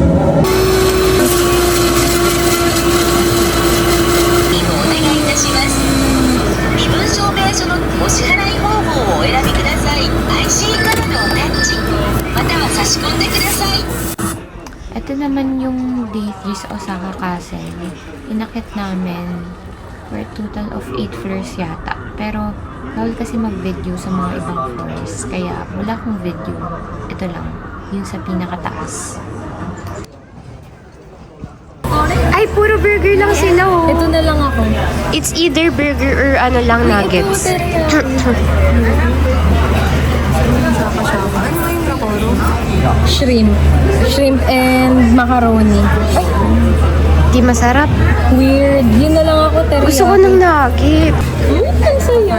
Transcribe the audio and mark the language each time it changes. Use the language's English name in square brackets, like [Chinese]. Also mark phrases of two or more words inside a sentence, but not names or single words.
[Japanese] お願いいたします。身分証明書のお支払い方法をお選びください。IC カードをタッチ、または差し込んでください。 [Filipino] Ito naman yung day 3 sa Osaka Castle. Inakit namin [English] for a total of 8 floors [Filipino] yata. Pero, bawal kasi mag-video sa mga ibang floors. Kaya, wala akong video. Ito lang. Yung sa pinakataas. Ay, puro burger lang sila oh. Ito na lang ako. [English] It's either burger or [Filipino] ano lang [English] nuggets. Shrimp. Shrimp and macaroni. Ay, [Filipino] Di masarap. [English] weird. [Filipino] Yun na lang ako, teriyaki. Gusto ko ng nugget. Ang saya.